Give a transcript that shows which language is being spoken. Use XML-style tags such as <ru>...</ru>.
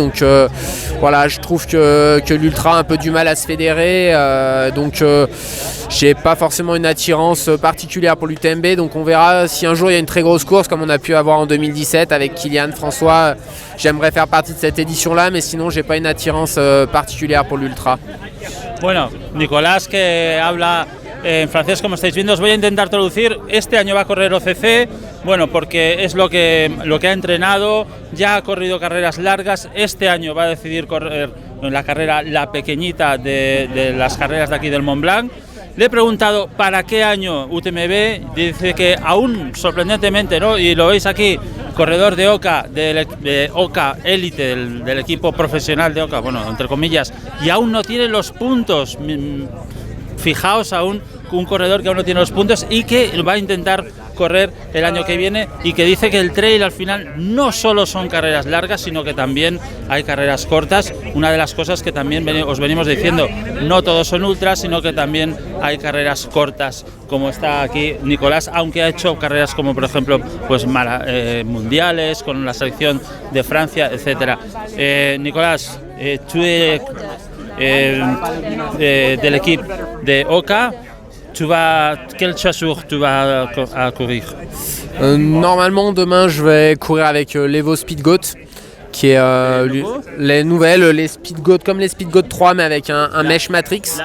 <fr>Donc voilà, je trouve que l'ultra a un peu du mal à se fédérer, donc j'ai pas forcément une attirance particulière pour l'UTMB. Donc on verra si un jour il y a une très grosse course comme on a pu avoir en 2017 avec Kylian, François. J'aimerais faire partie de cette édition là, mais sinon j'ai pas une attirance particulière pour l'ultra.</fr> <es>Bueno, Nicolás que habla en francés, como estáis viendo. Os voy a intentar traducir. Este año va a correr OCC, bueno, porque es lo que ha entrenado, ya ha corrido carreras largas. Este año va a decidir correr la carrera, la pequeñita de las carreras de aquí del Mont Blanc. Le he preguntado para qué año UTMB, dice que aún sorprendentemente, ¿no? Y lo veis aquí, corredor de OCA, de OCA Elite, del equipo profesional de OCA, bueno, entre comillas, y aún no tiene los puntos. Fijaos, aún un corredor que aún no tiene los puntos y que va a intentar correr el año que viene, y que dice que el trail al final no solo son carreras largas, sino que también hay carreras cortas. Una de las cosas que también os venimos diciendo, no todos son ultras, sino que también hay carreras cortas, como está aquí Nicolás, aunque ha hecho carreras como por ejemplo pues mundiales con la selección de Francia, etcétera.</es> <fr>Nicolás,</fr> <es>tú</es> <fr>de l'équipe de OCA, quel chasseur tu vas à courir? Normalement demain je vais courir avec l'Evo Speed Goat, qui est les nouvelles, les Speed Goat comme les Speed Goat 3, mais avec un mesh matrix.</fr>